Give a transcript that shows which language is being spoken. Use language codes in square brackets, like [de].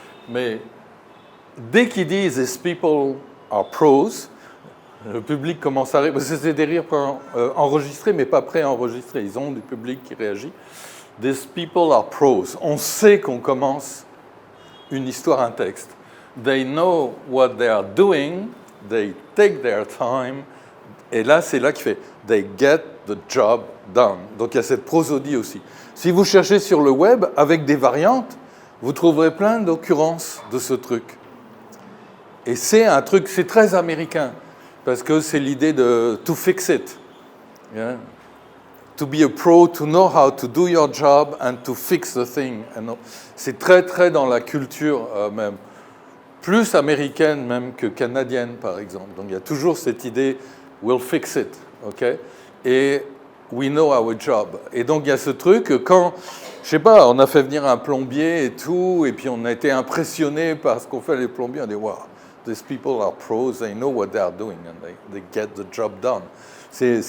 [fr] Mais dès qu'ils disent « [en] These people are pros [fr] », le public commence à rire. C'est des rires enregistrés, mais pas pré-enregistrés. Ils ont du public qui réagit. « [en] These people are pros ». [fr] On sait qu'on commence une histoire, un texte. [en] « They know what they are doing, they take their time ». [fr] Et là, c'est là qu'il fait « [en] They get the job done ». [fr] Donc il y a cette prosodie aussi. Si vous cherchez sur le web, avec des variantes, vous trouverez plein d'occurrences de ce truc. Et c'est un truc, c'est très américain, parce que c'est l'idée de « [en] to fix it yeah? ». To be a pro, to know how to do your job and to fix the thing. [fr] C'est très, très dans la culture même. Plus américaine même que canadienne, par exemple. Donc il y a toujours cette idée « [en] we'll fix it ok ?» [fr] et « [en] we know our job [fr] ». Et donc il y a ce truc, quand, je sais pas, on a fait venir un plombier et tout, et puis on a été impressionné par ce qu'ont fait les plombiers, on dit « [en] wow, these people are pros, they know what they are doing and they get the job done ».